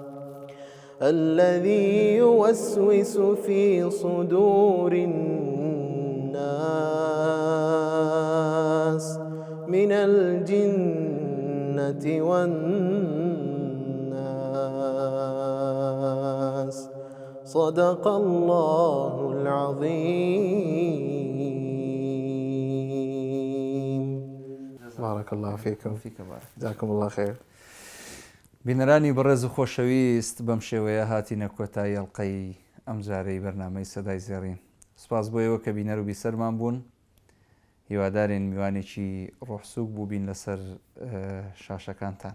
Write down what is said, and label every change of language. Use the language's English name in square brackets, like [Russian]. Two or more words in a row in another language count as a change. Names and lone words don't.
[Arabic] الذي يوسوس في صدور الناس من الجنة والناس صدق الله العظيم. بارك الله فيكم. جزاكم الله خير. [Central Kurdish] بینەرانی بەڕێز و خۆشەویست بەم شێوەیە هاتینە کۆتایی ئەڵقەی ئەم جارەی بەرنامەی سەدای زێڕین. سپاس بۆ ئێوە کە بینەر و بیسەرمان بوون. هیوادارین میوانێکی ڕۆحسووک بوو بین لەسەر شاشەکانتان.